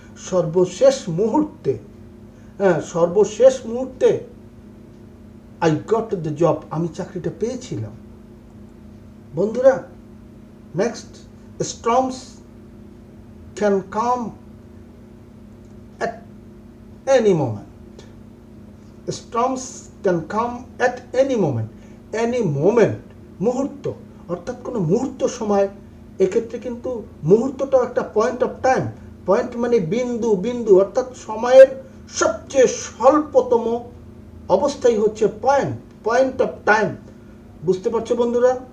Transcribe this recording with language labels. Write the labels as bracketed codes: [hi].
[bn] সর্বশেষ মুহূর্তে, সর্বশেষ মুহূর্তে [en] I got the job, [bn] আমি চাকরিটা পেয়েছিলাম। [en] বন্ধুরা, next, storms can come at any moment. Storms can come at any moment. Any moment, [bn] মুহূর্ত, অর্থাৎ কোনো মুহূর্ত সময়। এক্ষেত্রে কিন্তু মুহূর্তটাও একটা পয়েন্ট অফ টাইম। পয়েন্ট মানে বিন্দু, অর্থাৎ সময়ের সবচেয়ে স্বল্পতম অবস্থাই হচ্ছে পয়েন্ট অফ টাইম। বুঝতে পারছো বন্ধুরা?